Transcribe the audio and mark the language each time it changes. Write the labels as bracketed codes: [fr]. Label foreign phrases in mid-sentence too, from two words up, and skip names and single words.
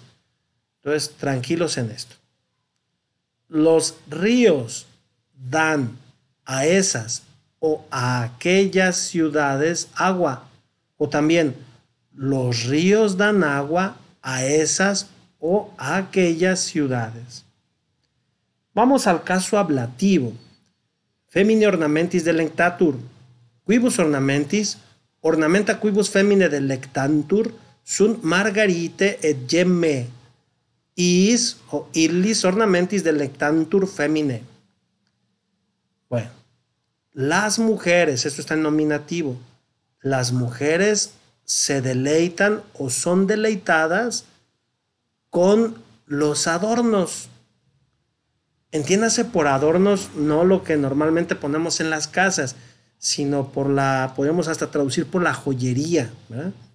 [es] Entonces, tranquilos en esto. Los ríos dan a esas o a aquellas ciudades agua. O también, los ríos dan agua a esas o a aquellas ciudades. Vamos al caso ablativo. [la] Femine ornamentis delectatur. Quibus ornamentis ornamenta quibus femine delectantur sunt margarite et gemme. Is o illis ornamentis delectantur femine. [es] Bueno, las mujeres, esto está en nominativo, las mujeres se deleitan o son deleitadas con los adornos. Entiéndase por adornos no lo que normalmente ponemos en las casas, sino podemos hasta traducir por la joyería, ¿verdad?